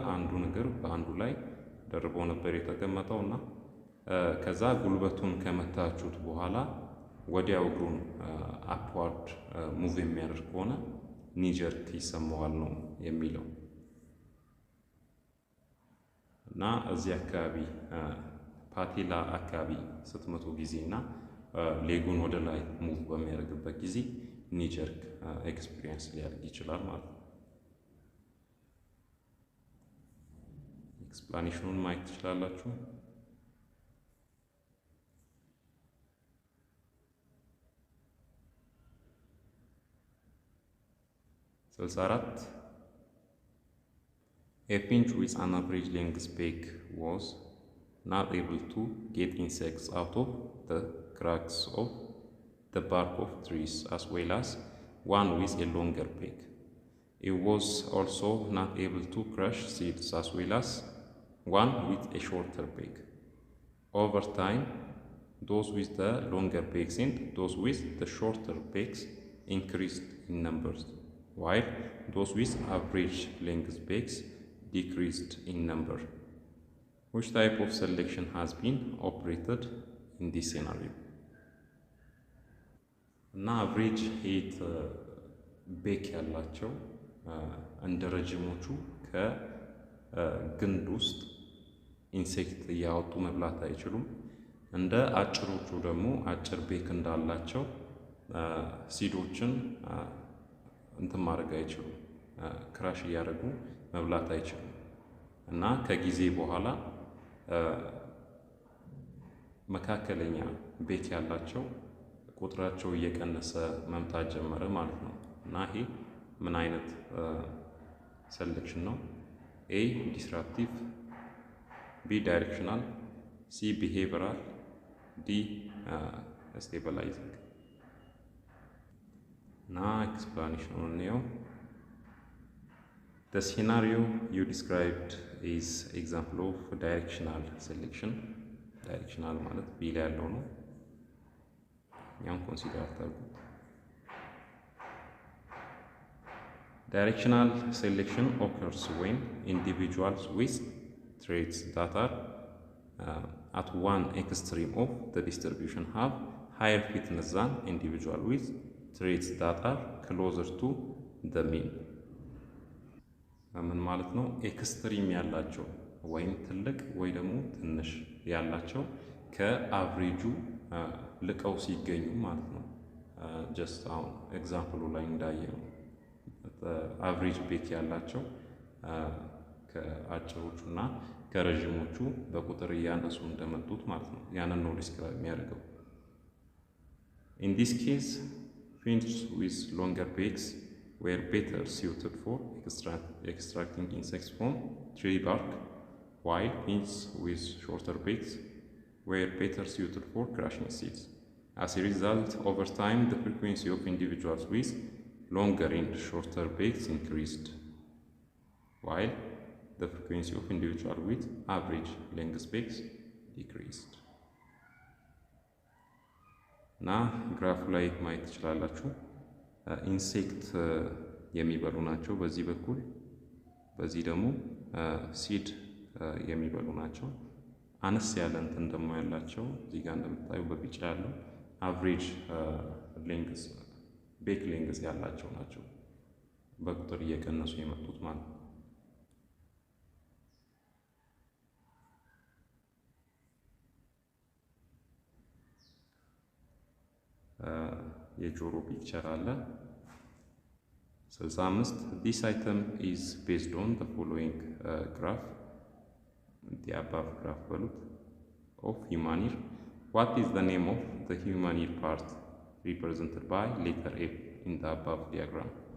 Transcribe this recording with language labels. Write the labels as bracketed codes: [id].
[am] አንዱን እግር በአንዱ ላይ ደርቦ ነበር የተቀመጠው እና ከዛ ጉልበቱን ከመታችሁት በኋላ ወዲያው እግሩን አፕዋርድ ሙቭ የሚያደርግ ከሆነ ኒጀርክ ይሰማዋል ነው የሚለው እና እዚህ አካባቢ ፓቴላ አካባቢ ስትመቱ ጊዜና ሌጉን ወደ ላይ ሙቭ በሚያደርግበት ጊዜ ኒጀርክ ኤክስፒሪየንስ ሊያደርግ ይችላል ማለት ነው። ኤክስፕላኔሽኑን ማየት ትችላላችሁ። ስልሳ4 [en] A finch with an average length beak was not able to get insects out of the cracks of the bark of trees as well as one with a longer beak. It was also not able to crush seeds as well as one with a shorter beak. Over time, those with the longer beaks and those with the shorter beaks increased in numbers, while those with average length beaks decreased in number. Which type of selection has been operated in this scenario? [am] እና አቨሬጅ ሄት ቤክ ያላቸው እንደ ረጅሞቹ ከግንድ ውስጥ ኢንሴክት እያወጡ መብላት አይችሉም። እንደ አጭሮቹ ደግሞ አጭር ቤክ እንዳላቸው ሲዶችን እንትን ማድረግ አይችሉም፣ ክራሽ እያደረጉ መብላት አይችሉም። እና ከጊዜ በኋላ መካከለኛ ቤክ ያላቸው ቁጥራቸው እየቀነሰ መምጣት ጀመረ ማለት ነው። እና ይሄ ምን አይነት ሴሌክሽን ነው? [en] ኤ ዲስራፕቲቭ፣ ቢ ዳይሬክሽናል፣ ሲ ቢሄቪራል፣ ዲ ስቴቢላይዚንግ። [am] እና ኤክስፕላኔሽኑን ነው። [en] The scenario you described is example of directional selection. Directional [am] ማለት ቢ ላይ ያለው ነው። ያን ኮንሲደር አድርጉት። [en] Directional selection occurs when individuals with traits that are at one extreme of the distribution have higher fitness than individuals with traits that are closer to the mean. [am] ምን ማለት ነው? ኤክስትሪም ያላቸው ወይም ትልቅ ወይ ደግሞ ትንሽ ያላቸው ከአቭሬጁ ልቀው ሲገኙ ማለት ነው። ጀስት አሁን ኤግዛምፕሉ ላይ እንዳየነው አቭሬጅ ቤክ ያላቸው ከአጭሮቹና ከረዥሞቹ በቁጥር እያነሱ እንደመጡት ማለት ነው። ያንን ነው ዲስክራይብ የሚያደርገው። [en] In this case, finches with longer beaks were better suited for extracting insects from tree bark, while finches with shorter beaks were better suited for crushing seeds. As a result, over time, the frequency of individuals with longer and shorter beaks increased, while the frequency of individuals with average length beaks decreased. [am] እና ግራፍ ላይ ማየት ትችላላችሁ። ኢንሴክት የሚበሉ ናቸው በዚህ በኩል፣ በዚህ ደግሞ ሲድ የሚበሉ ናቸው። አነስ ያለ እንትን ደግሞ ያላቸው እዚህ ጋር እንደምታዩ በቢጫ ያለው አቨሬጅ ሌንግዝ ቤክ ሌንግዝ ያላቸው ናቸው፣ በቁጥር እየቀነሱ የመጡት ማለት ነው። የጆሮ ፒክቸር አለ [en] 65 This item is based on the following graph, the above graph በሉት of human ear. What is the name of the human ear part represented by letter F in the above diagram?